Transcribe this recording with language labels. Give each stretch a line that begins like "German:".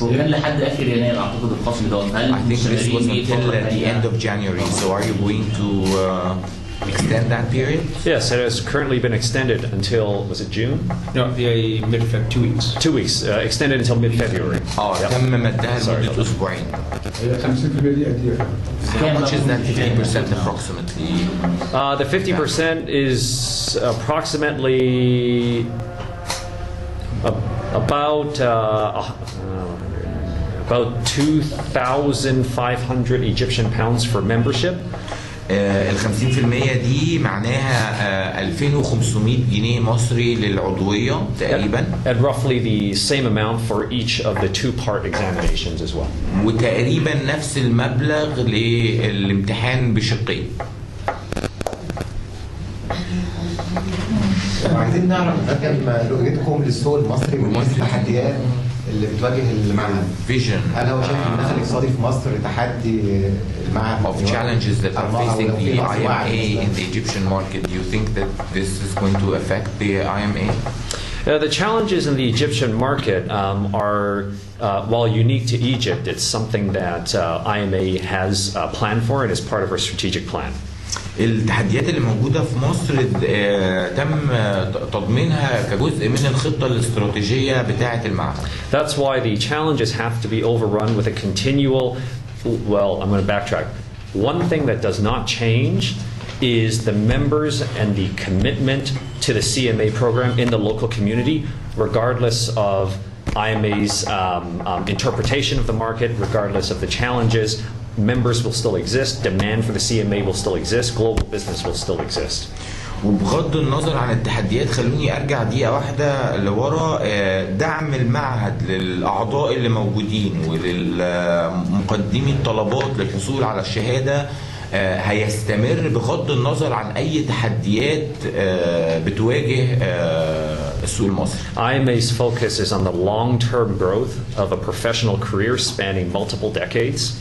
Arabic: وكان لحد آخر يناير أعتقد الخصم ده.
English: I think this was until the end of January. So are you going to extend that period? Yes, it has currently been extended until, was it June? No, mid-February, 2 weeks. 2 weeks, extended until mid-February.
Arabic: تم مدها لمدة أسبوعين. 50% دي قد إيه؟
English: How much is that 50% approximately? The 50% is approximately about 2,500 Egyptian pounds for membership.
Arabic: ال 50% دي معناها 2500 جنيه مصري للعضوية تقريبا.
English: And roughly the same amount for each of the 2-part examinations as well.
Arabic: وتقريبا نفس المبلغ للامتحان بشقين. عايزين نعرف رؤيتكم للسوق المصري من التحديات اللي بتواجه المعهد.
English: Vision.
Arabic: هل هو شايف المناخ الاقتصادي في مصر تحدي المعهد؟
English: Of challenges that are facing the IMA in the Egyptian market. Do you think that this is going to affect the IMA? The challenges in the Egyptian market are, while unique to Egypt, it's something that IMA has planned for and is part of our strategic plan. التحديات اللي موجودة في مصر تم تضمينها كجزء من الخطة الاستراتيجية بتاعة المعهد. That's why the challenges have to be overrun with a continual, well, I'm going to backtrack. One thing that does not change is the members and the commitment to the CMA program in the local community, regardless of IMA's interpretation of the market, regardless of the challenges. Members will still exist, demand for the CMA will still exist, global business will still exist.
Arabic: وبغض النظر عن التحديات خلوني ارجع دقيقه واحده لورا. دعم المعهد للاعضاء اللي موجودين وللمقدمي الطلبات للحصول على الشهاده هيستمر بغض النظر عن اي تحديات بتواجه السوق المصري.
English: IMA's focus is on the long-term growth of a professional career spanning multiple decades.